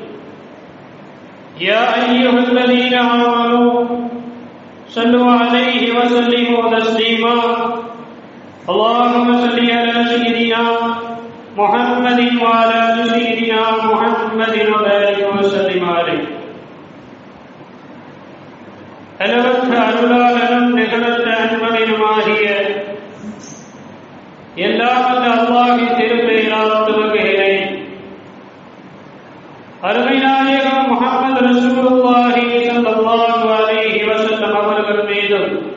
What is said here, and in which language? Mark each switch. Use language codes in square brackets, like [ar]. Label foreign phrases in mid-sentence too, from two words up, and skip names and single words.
[ar] يا أيها الذين آمنوا صلوا عليه وسلموا تسليما اللهم صل على سيدنا محمد وعلى آل سيدنا محمد وبارك وسلم عليه [ta] அளவற்ற அருளாளனும் நிகழற்ற அன்பனினுமாகிய எல்லாம் வல்ல அல்லாஹ்வின் திருப்பெயரால் துவங்குகிறேன். அருமை நாயகம் முஹம்மது [ar] رسول الله صلى الله عليه وسلم [ta] அவர்கள் மீதும்